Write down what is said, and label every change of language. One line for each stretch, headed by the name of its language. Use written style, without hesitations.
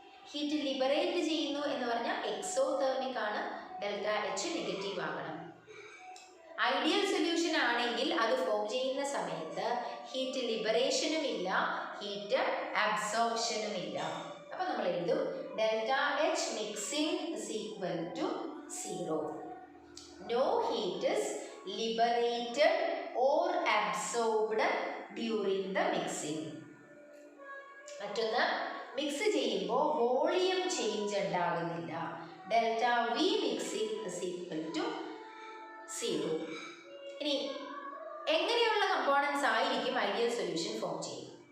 Malayalam: Heat liberate ചെയ്യുന്നു എന്ന് പറഞ്ഞാൽ എക്സോതെർമിക് ആണ്, ഡെൽറ്റ എച്ച് നെഗറ്റീവ് ആകണം. ഐഡിയൽ സൊല്യൂഷൻ ആണെങ്കിൽ അത് ഫോം ചെയ്യുന്ന സമയത്ത് ഹീറ്റ് ലിബറേഷനും ഇല്ല, ഹീറ്റ് അബ്സോർപ്ഷനും ഇല്ല. അപ്പോൾ നമ്മൾ എഴുതും
English: Delta H mixing is equal to 0. No heat is liberated or absorbed during the mixing.
Malayalam: മറ്റൊന്ന്, മിക്സ് ചെയ്യുമ്പോൾ വോളിയം ചേഞ്ച് ഉണ്ടാകുന്നില്ല.
English: Delta V mixing is equal to 0.
Malayalam: ഇനി എങ്ങനെയുള്ള കമ്പോണൻസ് ആയിരിക്കും ഐഡിയൽ സൊല്യൂഷൻ ഫോം ചെയ്യും?